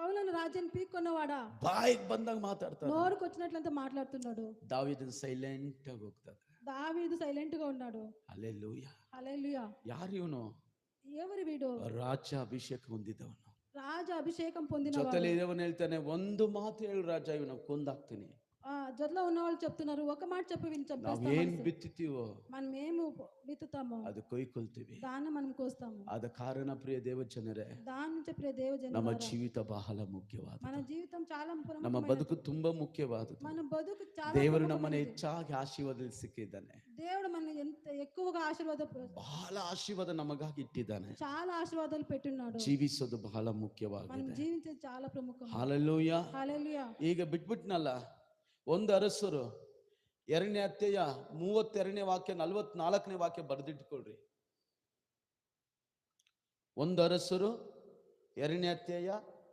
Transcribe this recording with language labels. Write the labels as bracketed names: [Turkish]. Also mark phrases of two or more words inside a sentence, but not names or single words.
[Telugu] సౌలును రాజ్యాన్ని పీక్కొన్నవాడా, [Kannada] ಬಾಯಿಗೆ ಬಂದಾಗ ಮಾತಾಡ್ತಾನೆ. [Telugu] నోరుకు వచ్చినట్లంతా మాట్లాడుతున్నాడు. [Kannada] ದಾವೀದನ್ ಸೈಲೆಂಟ್ ಆಗಿ ಹೋಗ್ತಾನೆ. [Telugu] దావీదు సైలెంట్ గా ఉన్నాడు. [Kannada] ಹಲ್ಲೆಲೂಯಾ. [Telugu] హల్లెలూయా. [Kannada] ಯಾರು ಇವನು? [Telugu] ఎవరు వీడు? [Kannada] ರಾಜ ಅಭಿಷೇಕ ಹೊಂದಿದವನು. [Telugu] రాజ అభిషేకం పొందినవాడు. [Kannada] ಜೊತೆಲಿ ಇದ್ದವನು ಹೇಳ್ತಾನೆ, ಒಂದು ಮಾತು ಹೇಳು ರಾಜ, ಇವನ ಕೊಂದಾಕ್ತೀನಿ. [Telugu] జొట్లో ఉన్న వాళ్ళు చెప్తున్నారు, ఒక మాట చెప్పి వీళ్ళు [Kannada] ನಾವ್ [Telugu] చంపేస్తాం. [Kannada] ಏನ್ ಬಿತ್ತುತ್ತೀವೋ [Telugu] మనం ఏమి విత్తుతామో [Kannada] ಅದು ಕೊಯ್ಕೊಳ್ತೀವಿ. [Telugu] దాన్ని మనం కోస్తాము. [Kannada] ಆದ ಕಾರಣ ಪ್ರಿಯ ದೇವಜನರೇ, [Telugu] దాని నుంచి ప్రియ దేవజనులారా, [Kannada] ನಮ್ಮ ಜೀವಿತ ಬಹಳ ಮುಖ್ಯವಾದ, [Telugu] మన జీవితం చాలా [Kannada] ನಮ್ಮ [Telugu] ప్రముఖమైనది. [Kannada] ಬದುಕು ತುಂಬಾ ಮುಖ್ಯವಾದದ್ದು. [Telugu] మన బతుకు చాలా [Kannada] ದೇವರು [Telugu] ప్రముఖమైనది. [Kannada] ನಮ್ಮನ್ನು ಹೆಚ್ಚಾಗಿ ಆಶೀರ್ವದಿಸಿದ್ದಾನೆ. [Telugu] దేవుడు మన ఎంత ఎక్కువగా [Kannada] ಬಹಳ ಆಶೀರ್ವಾದ ನಮಗಾಗಿ ಇಟ್ಟಿದ್ದಾನೆ. [Telugu] చాలా ఆశీర్వాదాలు పెట్టున్నాడు. [Kannada] ಜೀವಿಸೋದು ಬಹಳ [Telugu] మనం [Kannada] ಮುಖ್ಯವಾಗಿದೆ. [Telugu] జీవించేది చాలా ప్రముఖం. [Kannada] ಹಲ್ಲೆಲೂಯಾ. [Telugu] హల్లెలూయా. [Kannada] ಈಗ ಬಿಟ್ಬಿಟ್ನಲ್ಲ, ಒಂದು ಅರಸರು 2ನೇ ಅಧ್ಯಾಯ 32ನೇ ವಾಕ್ಯ 44ನೇ ವಾಕ್ಯ ಬರೆದಿಟ್ಕೊಳ್ರಿ. ಒಂದು ಅರಸರು 2ನೇ ಅಧ್ಯಾಯ